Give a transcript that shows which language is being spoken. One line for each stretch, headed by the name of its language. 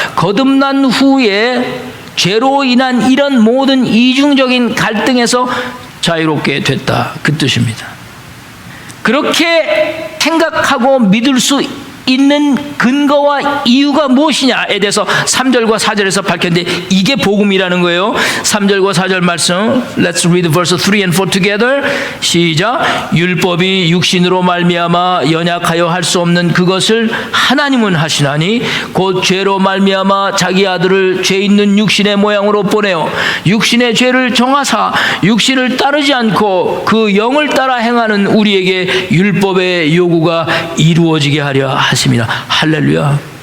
Korean: 거듭난 후에 죄로 인한 이런 모든 이중적인 갈등에서 자유롭게 됐다, 그 뜻입니다. 그렇게 생각하고 믿을 수 있는 근거와 이유가 무엇이냐에 대해서 3절과 4절에서 밝혔는데, 이게 복음이라는 거예요. 3절과 4절 말씀,
English: Let's read verse 3 and 4 together.
Korean: 시작. 율법이 육신으로 말미암아 연약하여 할 수 없는 그것을 하나님은 하시나니 곧 죄로 말미암아 자기 아들을 죄 있는 육신의 모양으로 보내어 육신의 죄를 정하사 육신을 따르지 않고 그 영을 따라 행하는 우리에게 율법의 요구가 이루어지게 하려 하십니다. 할렐루야.